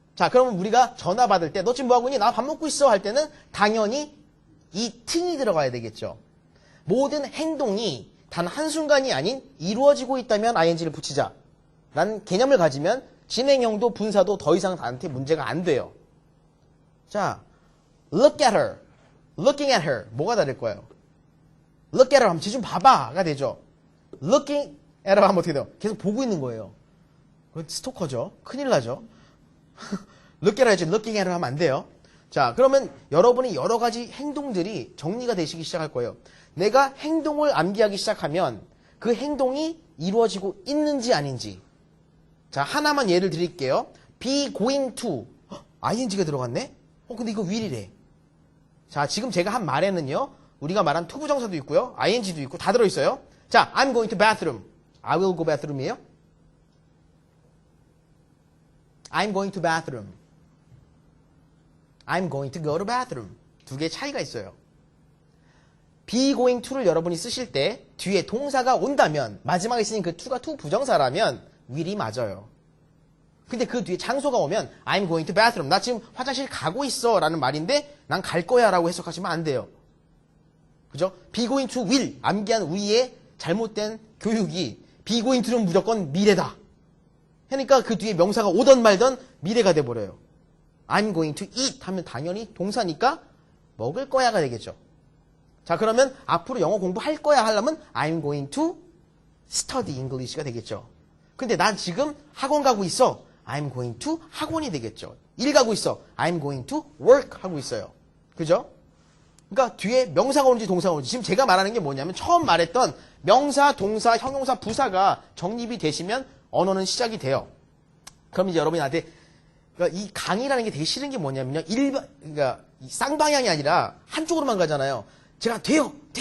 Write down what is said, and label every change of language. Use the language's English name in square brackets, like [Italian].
[Korean] 자, 그러면 우리가 전화 받을 때 너 지금 뭐하고 있니? 나 밥 먹고 있어 할 때는 당연히 이 팅이 들어가야 되겠죠. 모든 행동이 단 한순간이 아닌 이루어지고 있다면 ing를 붙이자 라는 개념을 가지면 진행형도 분사도 더 이상 나한테 문제가 안 돼요. [English] 자, look at her, looking at her [Korean] 뭐가 다를 거예요? [English] look at her [Korean] 하면 쟤 좀 봐봐가 되죠. [English] looking at her [Korean] 하면 어떻게 돼요? 계속 보고 있는 거예요. 그건 스토커죠. 큰일 나죠. [English] look at her 하지 looking at her [Korean] 하면 안 돼요. 자, 그러면 여러분이 여러 가지 행동들이 정리가 되시기 시작할 거예요. 내가 행동을 암기하기 시작하면 그 행동이 이루어지고 있는지 아닌지. 자, 하나만 예를 드릴게요. [English] be going to. ing가 들어갔네? [Korean] 근데 이거 will이래. 자, 지금 제가 한 말에는요. 우리가 말한 to 부정사도 있고요. ing도 있고 다 들어있어요. [English] 자, I'm going to bathroom. I will go bathroom이에요. I'm going to bathroom. I'm going to go to bathroom. [Korean] 두 개의 차이가 있어요. [English] be going to [Korean] 를 여러분이 쓰실 때 뒤에 동사가 온다면 마지막에 쓰인 그 to가 to 부정사라면 will이 맞아요. 근데 그 뒤에 장소가 오면 [English] I'm going to bathroom. [Korean] 나 지금 화장실 가고 있어 라는 말인데 난 갈 거야 라고 해석하시면 안 돼요. [English] 그죠? be going to will. [Korean] 암기한 우리의 잘못된 교육이 [English] be going to [Korean] 는 무조건 미래다. 그러니까 그 뒤에 명사가 오던 말던 미래가 돼버려요. [English] I'm going to eat [Korean] 하면 당연히 동사니까 먹을 거야가 되겠죠. 자, 그러면 앞으로 영어 공부할 거야 하려면 [English] I'm going to study English [Korean] 가 되겠죠. 근데 난 지금 학원 가고 있어. [English] I'm going to 학원이 되겠죠. [Korean] 일 가고 있어. [English] I'm going to work 하고 있어요. [Korean] 그죠? 그러니까 뒤에 명사가 오는지 동사가 오는지 지금 제가 말하는 게 뭐냐면 처음 말했던 명사, 동사, 형용사, 부사가 정립이 되시면 언어는 시작이 돼요. 그럼 이제 여러분한테 그러니까 이 강의라는 게 되게 싫은 게 뭐냐면요. 그러니까 쌍방향이 아니라 한쪽으로만 가잖아요. 제가 돼요.